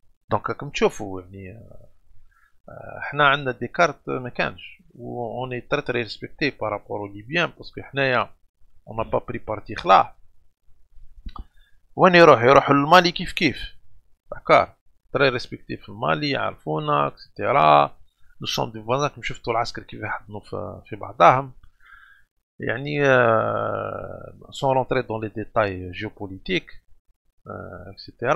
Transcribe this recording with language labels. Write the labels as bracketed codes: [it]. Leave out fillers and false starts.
[ar] دونك راكم تشوفوا يعني احنا عندنا دي كارت ما كانش و [fr] on est très très respecté par rapport aux Libyens parce que [ar] حنايا [fr] on n'a pas pris parti [ar] خلاع. وين يروح للمالي كيف كيف. [fr] D'accord, très respecté [ar] في المالي يعرفونا [fr] etc. nous sommes des voisins [ar] كم شفتوا العسكر كيف يحضنوا في بعضهم. يعني [fr] sans rentrer dans les détails géopolitiques etc.